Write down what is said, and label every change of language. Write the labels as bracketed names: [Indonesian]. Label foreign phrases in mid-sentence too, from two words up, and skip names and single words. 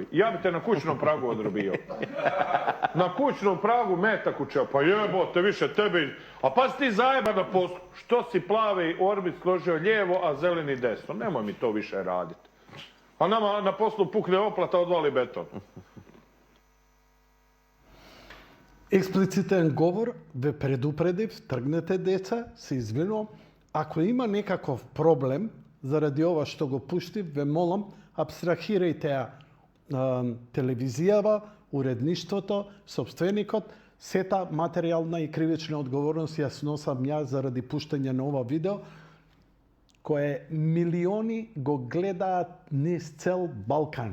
[Serbian] Ja bi te na kućnom pragu odrobio. Na kućnom pragu metak učeo. Pa jebote, više tebi. A pa si ti zajeba na poslu. Što si plavi orbit skložio lijevo, a zeleni desno? Nemoj mi to više raditi. A nama na poslu pukne oplata, odvali beton. [Macedonian] Експлицитен говор, ве предупредив, тргнете деца, се извинувам. Ако има некаков проблем заради ова што го пуштив, ве молам, абстрахирајте ја телевизијава, уредништвото, собственикот, сета материјална и кривична одговорност ја сносам ја заради пуштање на ова видео, кое милиони го гледаат низ цел Балкан.